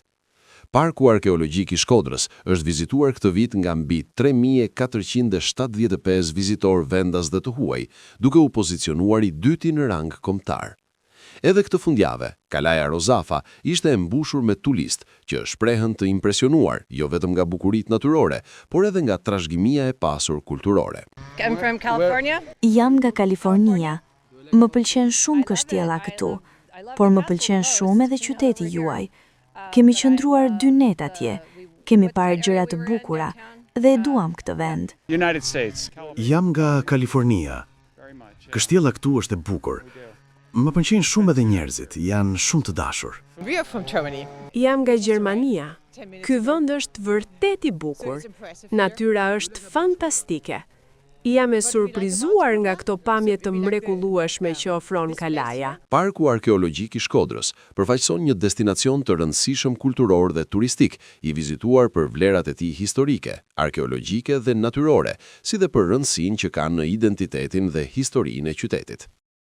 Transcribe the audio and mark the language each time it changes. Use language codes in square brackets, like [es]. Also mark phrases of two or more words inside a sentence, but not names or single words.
[sq] Parku arkeologjik i Shkodrës është vizituar këtë vit nga mbi 3475 vizitorë vendas dhe të huaj, duke u pozicionuar i dyti në rang kombëtar. Edhe këtë fundjavë, Kalaja Rozafa ishte e mbushur me turistë që shprehen të impresionuar jo vetëm nga bukuritë natyrore, por edhe nga trashëgimia e pasur kulturore. [en] I'm from California. [sq] Jam nga Kalifornia. Më pëlqen shumë kështjella këtu, por më pëlqen shumë edhe qyteti juaj. Kemi qëndruar 2 net atje, kemi parë gjëra të bukura dhe e duam këtë vend. [en] United States. [sq] Jam nga Kalifornia. Kështjella këtu është e bukur. Më pëlqejnë shumë edhe njerëzit, janë shumë të dashur. [en] We are from Germany. [sq] Jam nga Gjermania. Ky vend është vërtet i bukur. Natyra është fantastike. Jam e surprizuar nga këto pamje të mrekullueshme që ofron Kalaja. Parku arkeologjik i Shkodrës përfaqëson një destinacion të rëndësishëm kulturor dhe turistik, i vizituar për vlerat e tij historike, arkeologjike dhe natyrore, si dhe për rëndësinë që kanë në identitetin dhe historinë e qytetit.